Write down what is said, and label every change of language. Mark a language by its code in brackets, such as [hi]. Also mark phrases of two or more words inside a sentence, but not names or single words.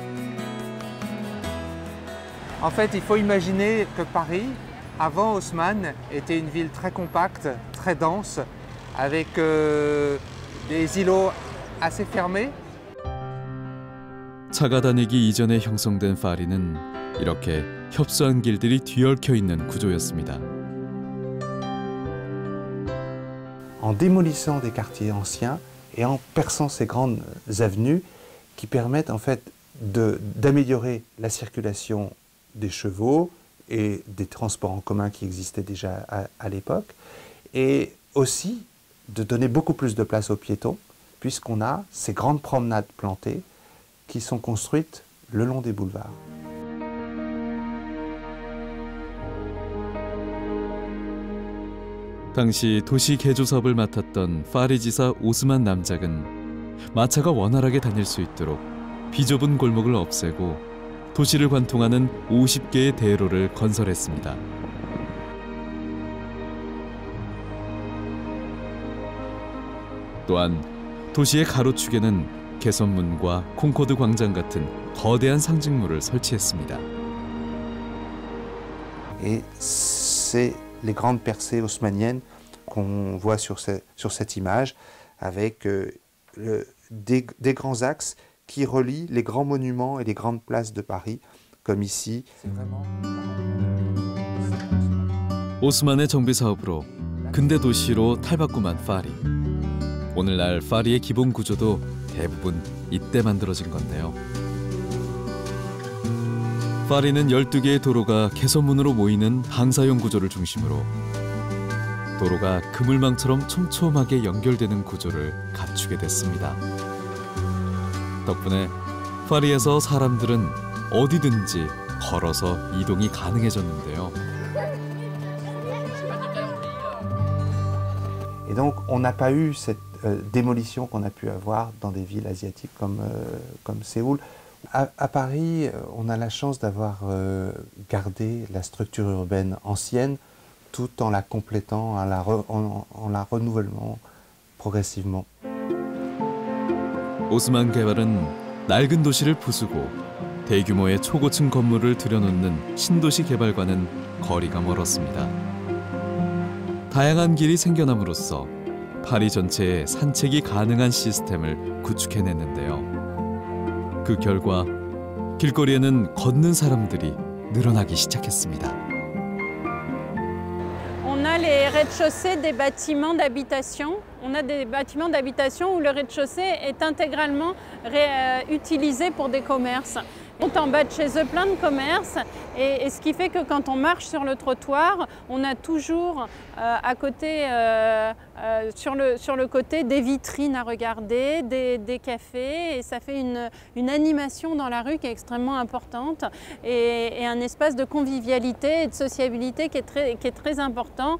[fr] En fait, il faut imaginer que Paris, avant Haussmann, était une ville très compacte, très dense, avec des îlots assez fermés. [ko] 차가 다니기 이전에 형성된 파리는 이렇게 협소한 길들이 뒤얽혀 있는 구조였습니다. [fr] En démolissant des quartiers anciens et en perçant ces grandes avenues qui permettent en fait d'améliorer la circulation des chevaux et des transports en commun qui existaient déjà à l'époque, et aussi de donner beaucoup plus de place aux piétons, puisqu'on a ces grandes promenades plantées qui sont construites le long des boulevards. [ko] 당시 도시 개조 사업을 맡았던 파리지사 오스만 남작은 마차가 원활하게 다닐 수 있도록 비좁은 골목을 없애고 도시를 관통하는 50개의 대로를 건설했습니다. 또한 도시의 가로축에는 개선문과 콩코드 광장 같은 거대한 상징물을 설치했습니다. [fr] Et c'est les grandes percées haussmanniennes qu'on voit sur cette image, avec des grands axes qui relient les grands monuments et les grandes places de Paris, comme ici. [ko] 오스만의 정비 사업으로 근대 도시로 탈바꿈한 파리. 오늘날 파리의 기본 구조도 대부분 이때 만들어진 건데요. 파리는 12개의 도로가 개선문으로 모이는 방사형 구조를 중심으로 도로가 그물망처럼 촘촘하게 연결되는 구조를 갖추게 됐습니다. 덕분에 파리에서 사람들은 어디든지 걸어서 이동이 가능해졌는데요. [fr] Et donc, on n'a pas eu cette démolition qu'on a pu avoir dans des villes asiatiques comme Séoul. À Paris, on a la chance d'avoir gardé la structure urbaine ancienne tout en la complétant, en la renouvelant progressivement. [ko] 오스만 개발은 낡은 도시를 부수고 대규모의 초고층 건물을 들여놓는 신도시 개발과는 거리가 멀었습니다. 다양한 길이 생겨남으로써 파리 전체에 산책이 가능한 시스템을 구축해냈는데요. 그 결과 길거리에는 걷는 사람들이 늘어나기 시작했습니다. [fr] On a les rez-de-chaussée des bâtiments d'habitation. On a des bâtiments d'habitation où le rez-de-chaussée est intégralement utilisé pour des commerces. On est en bas de chez eux plein de commerces et ce qui fait que quand on marche sur le trottoir, on a toujours à côté, sur le côté des vitrines à regarder, des cafés et ça fait une animation dans la rue qui est extrêmement importante et un espace de convivialité et de sociabilité qui est très important.